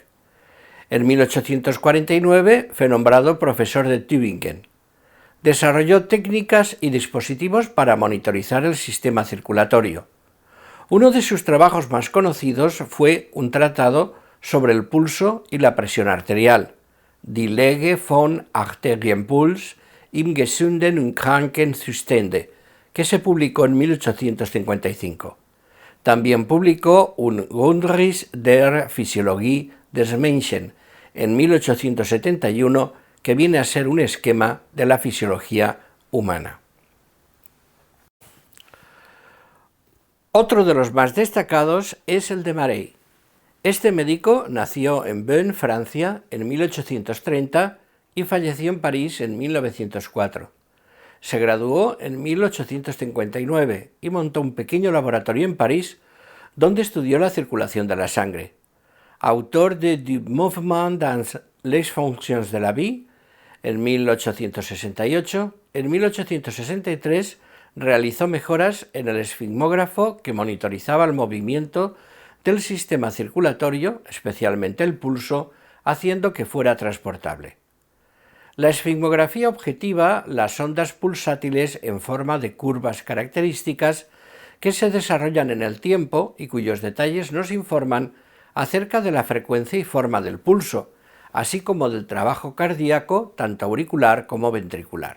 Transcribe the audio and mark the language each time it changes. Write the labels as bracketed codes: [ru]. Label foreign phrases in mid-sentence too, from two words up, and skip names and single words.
[es] En 1849 fue nombrado profesor de Tübingen. Desarrolló técnicas y dispositivos para monitorizar el sistema circulatorio. Uno de sus trabajos más conocidos fue un tratado sobre el pulso y la presión arterial, Die Lage von Arterienpuls im gesunden und kranken Zustande, que se publicó en 1855. También publicó un Grundriss der Physiologie des Menschen en 1871, que viene a ser un esquema de la fisiología humana. Otro de los más destacados es el de Marey. Este médico nació en Beaune, Francia, en 1830 y falleció en París en 1904. Se graduó en 1859 y montó un pequeño laboratorio en París donde estudió la circulación de la sangre. Autor de Du mouvement dans les fonctions de la vie, en 1868, en 1863 realizó mejoras en el esfigmógrafo que monitorizaba el movimiento del sistema circulatorio, especialmente el pulso, haciendo que fuera transportable. La esfigmografía objetiva las ondas pulsátiles en forma de curvas características que se desarrollan en el tiempo y cuyos detalles nos informan acerca de la frecuencia y forma del pulso, así como del trabajo cardíaco, tanto auricular como ventricular.